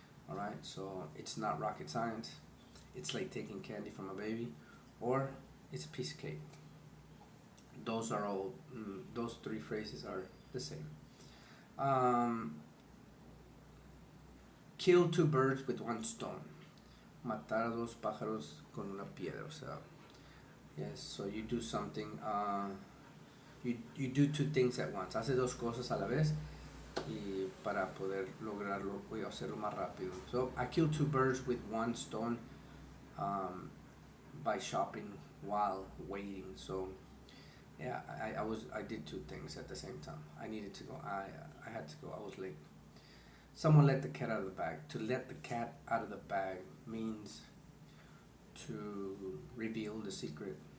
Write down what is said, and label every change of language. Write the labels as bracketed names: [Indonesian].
[English] All right, so it's not rocket science. It's like taking candy from a baby, or it's a piece of cake. Those are all. Those three phrases are the same. Kill two birds with one stone. [Spanish] Matar a dos pájaros con una piedra. O sea, [English] yes. So you do something. You do two things at once. [Spanish] Hace dos cosas a la vez. Y para poder lograrlo, voy a hacerlo más rápido. [English] So I killed two birds with one stone by shopping while waiting. So yeah, I did two things at the same time. I needed to go. I had to go. I was late. Someone let the cat out of the bag. To let the cat out of the bag means to reveal the secret.